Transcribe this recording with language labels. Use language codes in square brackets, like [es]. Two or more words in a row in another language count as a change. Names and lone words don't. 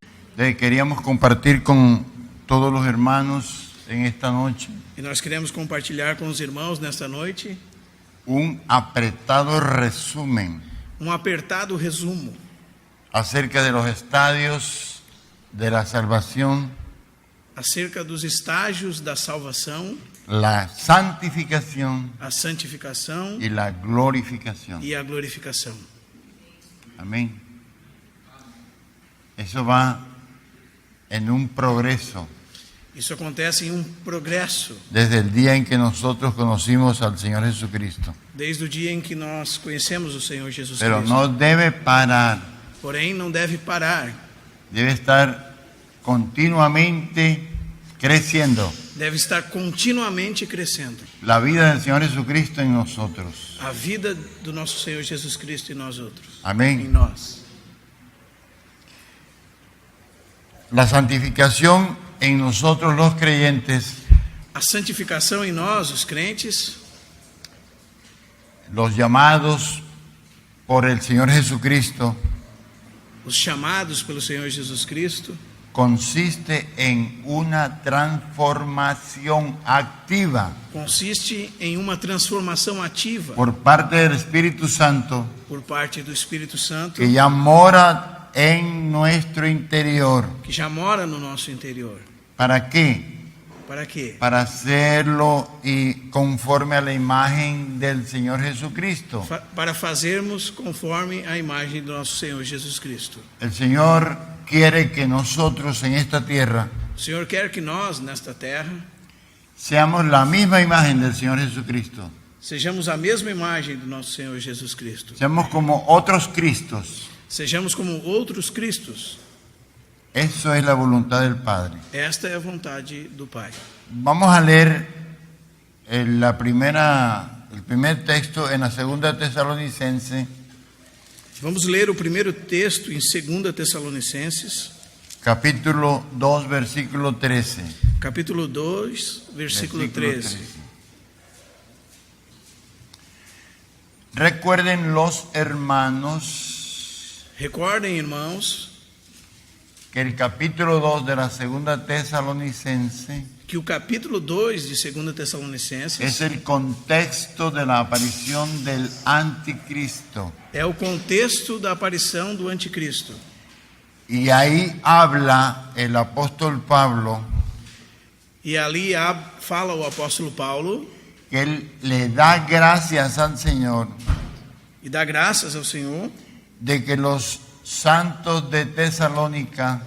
[es] Queríamos compartir con todos los hermanos en esta noche [pt] E nós queremos compartilhar com os irmãos nesta noite [es] un apretado resumen [pt] apertado resumo [es] acerca de los estadios de la salvación, [pt] acerca dos estágios da salvação, [es] la santificación [pt] a santificação [es] y la glorificación. [pt] e a glorificação. [es] Amén. Eso va en un progreso [pt] Isso acontece em progresso, [es] desde el día en que nosotros conocimos al Señor Jesucristo. [pt] desde o dia em que nós conhecemos o Senhor Jesus [es] Pero [pt] Cristo. [es] no debe parar, [pt] Porém, não deve parar, [es] debe estar continuamente creciendo [pt] deve estar continuamente crescendo. [es] la vida del Señor Jesucristo en nosotros. [pt] A vida do nosso Senhor Jesus Cristo em nós outros. [es] Amén. [pt] Em nós. [es] La santificación en nosotros los creyentes, [pt] A santificação em nós, os crentes, [es] los llamados por el Señor Jesucristo, [pt] os chamados pelo Senhor Jesus Cristo, [es] consiste en una transformación activa [pt] consiste em uma transformação ativa [es] por parte del Espíritu Santo [pt] por parte do Espírito Santo [es] que ya mora en nuestro interior. [pt] que já mora no nosso interior. [es] ¿Para qué? [pt] Para quê? [es] Para hacerlo y conforme a la imagen del Señor Jesucristo. [pt] Para fazermos conforme a imagem do nosso Senhor Jesus Cristo. [es] El Señor quiere que nosotros en esta tierra [pt] O Senhor quer que nós, nesta terra, [es] seamos la misma imagen del Señor Jesucristo. [pt] sejamos a mesma imagem do nosso Senhor Jesus Cristo. [es] Seamos como otros Cristos. [pt] Sejamos como outros Cristos. [es] Eso es la voluntad del Padre. [pt] Esta é a vontade do Pai. [es] Vamos a leer el primer texto en la segunda Tesalonicense, [pt] Vamos ler o primeiro texto em 2 Tessalonicenses, [es] capítulo 2, versículo 13. [pt] capítulo 2, versículo 13. [es] Recuerden los hermanos [pt] Recordem, irmãos, [es] que el capítulo 2 de la segunda Tesalonicense [pt] que o capítulo 2 de 2 Tessalonicenses [es] es el contexto de la aparición del anticristo. [pt] é o contexto da aparição do anticristo. [es] Y ahí habla el apóstol Pablo [pt] E ali fala o apóstolo Paulo [es] que él le da gracias al Señor [pt] e dá graças ao Senhor [es] de que los santos de Tesalónica